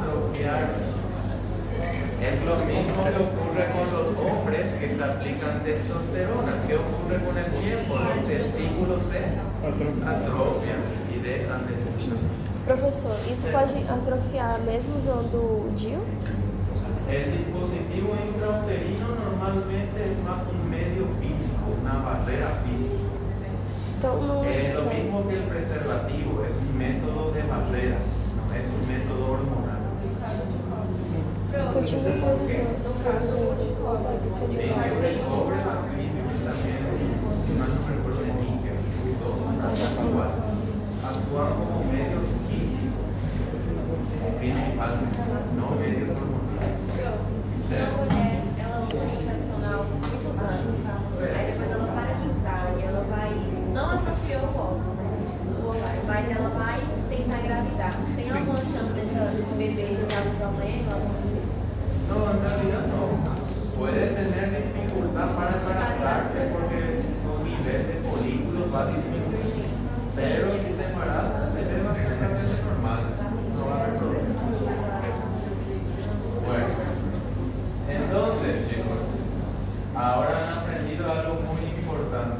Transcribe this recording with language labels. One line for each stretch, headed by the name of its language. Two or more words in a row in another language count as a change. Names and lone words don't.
Spanish: atrofiarse. Es lo mismo que ocurre con los hombres que se aplican testosterona. ¿Qué ocurre con el tiempo? Los testículos se atrofian y dejan de funcionar.
Portuguese: Professor, isso pode atrofiar mesmo usando o DIU?
Spanish: El dispositivo intrauterino normalmente es más un medio físico, una barrera física.
Portuguese: Então não
Spanish: Es lo mismo que el preservativo, es un método de barrera, no es un método hormonal.
Portuguese: continua produzindo
Spanish: Sí, el cobre, magnesio y también, si mal no recuerdo, el níquel, dos actúan como medios físicos, principalmente, no medios hormonales.
Portuguese: Se a mulher ela usa anticoncepcional por muitos anos, aí depois ela para de usar e ela vai, não atrofiou o óvulo, mas ela vai tentar engravidar. Tem alguma chance desse bebê ter algum problema, alguma coisa assim?
Spanish: No, en realidad no. Puede tener dificultad para embarazarse porque su nivel de folículos va a disminuir. Pero si se embaraza, se ve bastante normal. No va a haber problema. Bueno, entonces, chicos, ahora han aprendido algo muy importante.